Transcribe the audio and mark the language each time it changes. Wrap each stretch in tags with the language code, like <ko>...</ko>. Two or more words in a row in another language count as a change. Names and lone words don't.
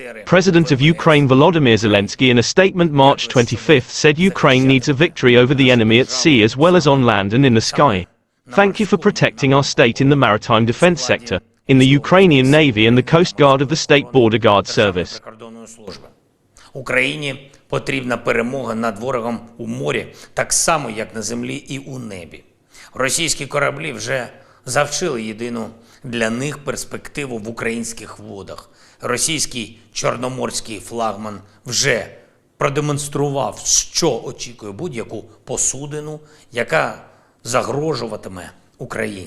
<en>President of Ukraine Volodymyr Zelensky in a statement March 25 said Ukraine needs a victory over the enemy at sea as well as on land and in the sky. Thank you for protecting our state in the maritime defense sector, in the Ukrainian Navy and the Coast Guard of the State Border Guard Service.</en> <uk>Україні потрібна перемога над ворогом у морі, так само, як на землі і у небі. Російські кораблі вже завчили єдину для них перспективу в українських водах. Російський чорноморський флагман вже продемонстрував, що очікує будь-яку посудину, яка загрожуватиме Україні.</uk>